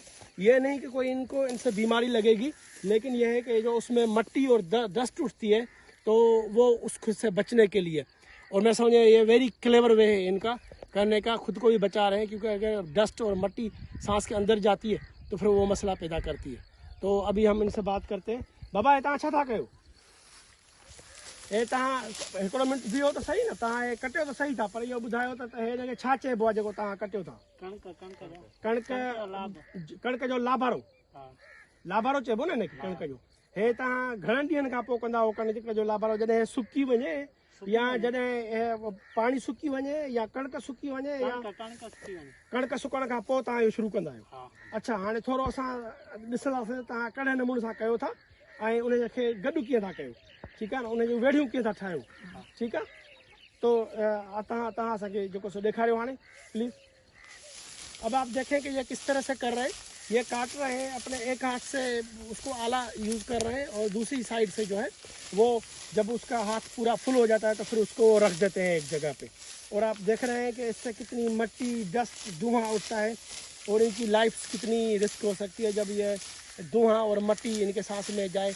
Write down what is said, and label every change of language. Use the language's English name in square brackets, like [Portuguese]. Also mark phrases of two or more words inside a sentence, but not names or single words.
[Urdu] یہ نہیں کہ کوئی ان سے بیماری لگے گی، لیکن یہ ہے کہ جو اس میں مٹی اور ڈسٹ اٹھتی ہے تو وہ اس سے بچنے کے لیے. اور میں سمجھے یہ [English] very clever way [Urdu] ہے ان کا کرنے کا، خود کو بھی بچا رہے ہیں. کیونکہ اگر ڈسٹ اور مٹی سانس کے اندر جاتی ہے تو پھر وہ مسئلہ پیدا کرتی ہے. تو ابھی ہم ان سے بات کرتے ہیں. [Sindhi] बाबा ये छा था कयो? ये हिकिड़ो मिनट बीहो तो सही न, तव्हां ये कटियो तो सही था, पर इहो ॿुधायो त हिनखे छा चइबो आहे जेको तव्हां कटियो था? कणिक जो लाभारो। लाभारो चइबो न हिनखे, कणिक जो। हे तव्हां घणनि ॾींहंनि खां पोइ कंदा हो कणिक जो लाभारो? जॾहिं सुकी वञे या जॾहिं पाणी सुकी वञे या कणिक सुकी वञे या कणिक सुकण खां पोइ तव्हां इहो शुरू कंदा आहियो? अच्छा, हाणे थोरो असां ॾिसंदासीं तव्हां कहिड़े नमूने सां कयो था ऐं उनखे गॾु कीअं था कयो। [Urdu] ٹھیک ہے نا, [Sindhi] उन जूं वेड़ियूं कीअं था ठाहियो। [Urdu] ٹھیک ہے, [Sindhi] तो तव्हां असांखे जेको सो ॾेखारियो हाणे प्लीज़। [Urdu] اب آپ دیکھیں کہ یہ کس طرح سے کر رہے ہیں. یہ کاٹ رہے ہیں اپنے ایک ہاتھ سے، اس کو آلہ یوز کر رہے ہیں، اور دوسری سائیڈ سے جو ہے وہ جب اس کا ہاتھ پورا فل ہو جاتا ہے تو پھر اس کو رکھ دیتے ہیں ایک جگہ پے. اور آپ دیکھ رہے ہیں کہ اس سے کتنی مٹی، ڈسٹ، دھواں اٹھتا ہے اور ان کی لائف کتنی رسک ہو سکتی ہے جب یہ دھواں اور مٹی ان کے سانس میں جائے.